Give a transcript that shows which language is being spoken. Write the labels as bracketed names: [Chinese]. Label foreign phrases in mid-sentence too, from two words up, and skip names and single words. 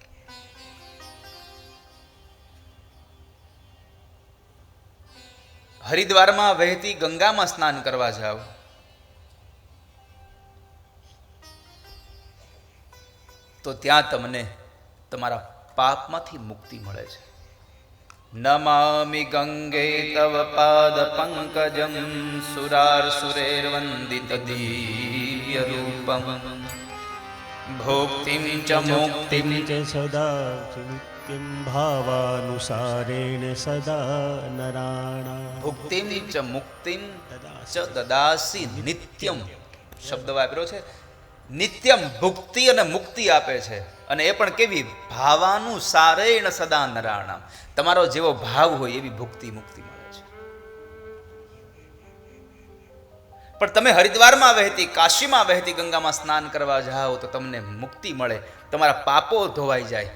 [Gujarati] હરિદ્વારમાં વહેતી ગંગામાં સ્નાન કરવા જાઓ તો ત્યાં તમને તમારા પાપમાંથી મુક્તિ મળે છે. [Sanskrit] नमामि गंगे तव पाद पंकजम सुरार सुरेर वंदित दिव्य रूपम भोक्तिम च मुक्तिम च सदा नित्यं भावानुसारेण सदा नराणां भुक्तिम च मुक्तिम च ददासि नित्यम. [Gujarati] શબ્દ વાપર્યો છે. નિત્યમ ભુક્તિ અને મુક્તિ આપે છે. અને એ પણ કેવી? [Sanskrit] भावानुसारेण सदा नराणाम. [Gujarati] તમારો જેવો ભાવ હોય એવી ભુક્તિ મુક્તિ મળે છે. પણ તમે હરિદ્વારમાં વહેતી, કાશીમાં વહેતી ગંગામાં સ્નાન કરવા જાઓ તો તમને મુક્તિ મળે, તમારા પાપો ધોવાઈ જાય.